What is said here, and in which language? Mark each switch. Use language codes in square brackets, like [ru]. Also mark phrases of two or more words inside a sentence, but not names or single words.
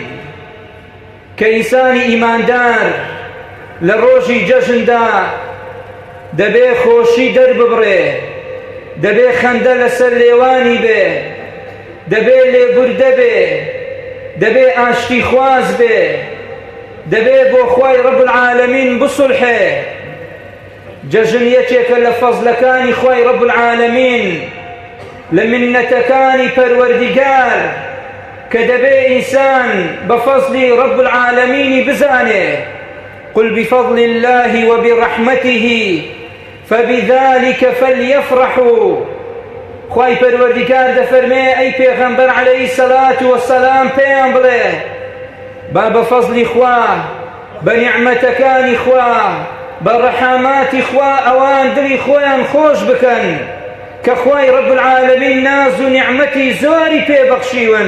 [ckb] کە ئینسانی ئیماندار لە ڕۆژی جەژندا دەبێ خۆشی دەرببڕێ، دەبێ خەندە لەسەر لێوانی بێ، دەبێ لێبوردە بێ، دەبێ ئاشتی خواز بێ، دەبێ بۆ خوای [ar] رب العالمین [ckb] بسڵحێ. جەژن یەکێکە لە فەزلەکانی خوای [ar] رب العالمین، [ckb] لە منەتەکانی پەروەردیگار کە دەبێ ئینسان بە فەزلی [ar] رب العالمینی [ckb] بزانێ. [ar] قل بفضل الله وبرحمته فبذلك فليفرحوا. [ckb] خواهی پەروەردیگار دەفەرمێ ئەی پێغەمبەر [ar] عەلەیهی سەلات وەسەلام [ckb] پێیان بڵێ با بە فەزلی خوا، بە نیعمەتەکانی خوا، بە ڕەحاماتی خوا ئەوان دڵی خۆیان خۆش بکەن کە خوای [ar] رب العالمین [ckb] ناز و نیعمەتی زۆری پێبەخشیون.